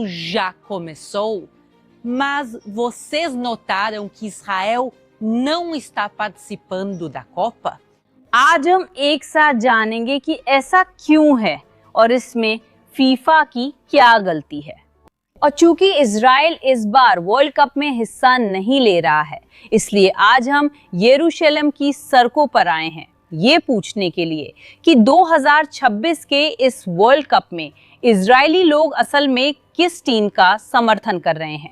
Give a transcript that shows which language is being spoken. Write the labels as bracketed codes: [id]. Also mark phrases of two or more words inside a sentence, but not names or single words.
[pt] já começou, mas vocês notaram que Israel não está participando da Copa? [hi] आज हम एक साथ जानेंगे कि ऐसा क्यों है और इसमें फीफा की क्या गलती है। और चूंकि इजराइल इस बार वर्ल्ड कप में हिस्सा नहीं ले रहा है, इसलिए आज हम यरूशलेम की सड़कों पर आए हैं ये पूछने के लिए कि 2026 के इस वर्ल्ड कप में इजरायली लोग असल में किस टीम का समर्थन कर रहे हैं।